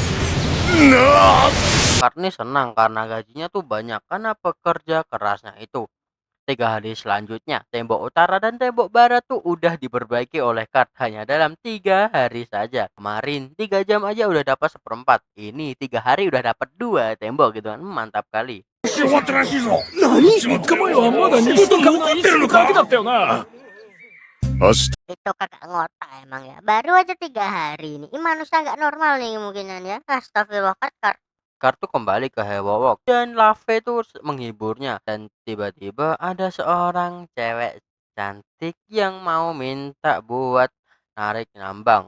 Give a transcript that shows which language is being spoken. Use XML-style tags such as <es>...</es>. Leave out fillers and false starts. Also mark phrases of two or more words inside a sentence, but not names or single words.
<id>Karni senang karena gajinya tuh banyak karena pekerja kerasnya itu. 3 hari selanjutnya, tembok utara dan tembok barat tuh udah diperbaiki oleh Kart hanya dalam 3 hari saja. Kemarin 3 jam aja udah dapat seperempat. Ini 3 hari udah dapat 2 tembok gitu kan. Mantap kali.</id> <ja>終わったらしいぞ。3日前はまだ2時間残ってるのか。だけだったよな。明日</ja> <id>Itu kakak ngotak emang ya. Baru aja 3 hari ini. Ini manusia nggak normal nih kemungkinan ya. Astagfirullah Kart. Kart tuh kembali ke Hewowok dan Lave tuh menghiburnya, dan tiba-tiba ada seorang cewek cantik yang mau minta buat narik nambang.</id>